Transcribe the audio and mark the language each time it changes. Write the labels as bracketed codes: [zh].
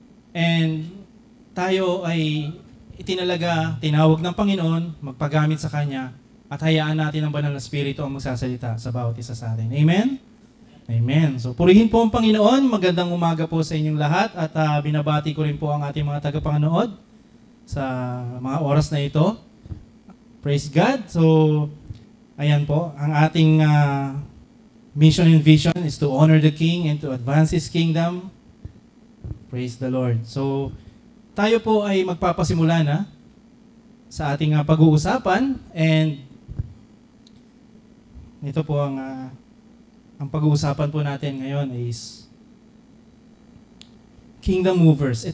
[tl] And tayo ay tinawag ng Panginoon, magpagamit sa Kanya, at hayaan natin ang banal na Espiritu ang magsasalita sa bawat isa sa atin. Amen? Amen. So purihin po ang Panginoon. Magandang umaga po sa inyong lahat at binabati ko rin po ang ating mga tagapanood sa mga oras na ito. [en] Praise God. So, [tl] ayan po, ang ating [en] mission and vision is to honor the King and to advance His kingdom. Praise the Lord. [tl] So, tayo po ay magpapasimula na sa ating pag-uusapan, and ito po ang pag-uusapan po natin ngayon is Kingdom Movers.